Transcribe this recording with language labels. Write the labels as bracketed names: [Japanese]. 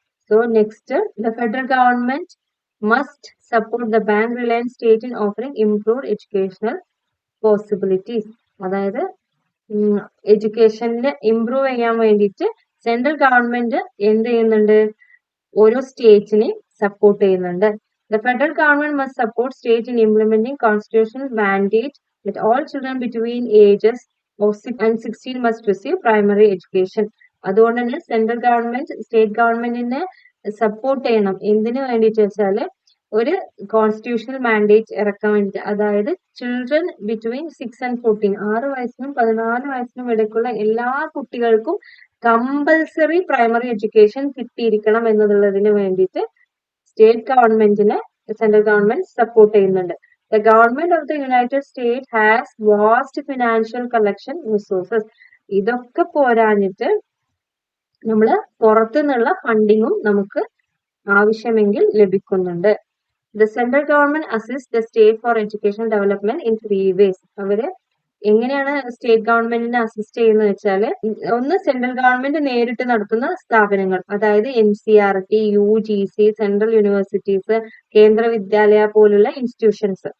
[English] So next, the federal government must support the bank-reliant state in offering improved educational possibilities. [Malayalam] അതായത് എഡ്യൂക്കേഷനിൽ improve ചെയ്യാൻ വേണ്ടിയിട്ട് central government എന്ത് ചെയ്യുന്നുണ്ട്? ഓരോ സ്റ്റേറ്റിനെ സപ്പോർട്ട് ചെയ്യുന്നുണ്ട്. [English] The federal government must support state in implementing constitutional mandate that all children between ages of 6 and 16 must receive primary education. [Malayalam] അതുകൊണ്ട് തന്നെ central government state ഗവൺമെന്റിനെ സപ്പോർട്ട് ചെയ്യണം. എന്തിനു വേണ്ടിയിട്ട് വെച്ചാല് ഒരു കോൺസ്റ്റിറ്റ്യൂഷണൽ മാൻഡേറ്റ് ഇറക്കാൻ വേണ്ടിയിട്ട്, അതായത് [English] children between 6 and 14, [Malayalam] 6 വയസ്സിനും 14 വയസ്സിനും ഇടയ്ക്കുള്ള എല്ലാ കുട്ടികൾക്കും കമ്പൽസറി പ്രൈമറി എഡ്യൂക്കേഷൻ കിട്ടിയിരിക്കണം എന്നുള്ളതിന് വേണ്ടിയിട്ട് സ്റ്റേറ്റ് ഗവൺമെന്റിനെ സെൻട്രൽ ഗവൺമെന്റ് സപ്പോർട്ട് ചെയ്യുന്നുണ്ട്. [English] The government of the United States has vast financial collection resources. [Malayalam] ഇതൊക്കെ പോരാഞ്ഞിട്ട് നമ്മൾ പുറത്തുനിന്നുള്ള ഫണ്ടിങ്ങും നമുക്ക് ആവശ്യമെങ്കിൽ ലഭിക്കുന്നുണ്ട്. [English] The central government assists the state for educational development in 3 ways. അവര് [Malayalam] എങ്ങനെയാണ് സ്റ്റേറ്റ് ഗവൺമെന്റിനെ അസിസ്റ്റ് ചെയ്യുന്നത് വെച്ചാല് ഒന്ന് സെൻട്രൽ ഗവൺമെന്റ് നേരിട്ട് നടത്തുന്ന സ്ഥാപനങ്ങൾ, അതായത് NCERT, UGC, സെൻട്രൽ യൂണിവേഴ്സിറ്റീസ്, കേന്ദ്ര വിദ്യാലയ പോലുള്ള ഇൻസ്റ്റിറ്റ്യൂഷൻസ്.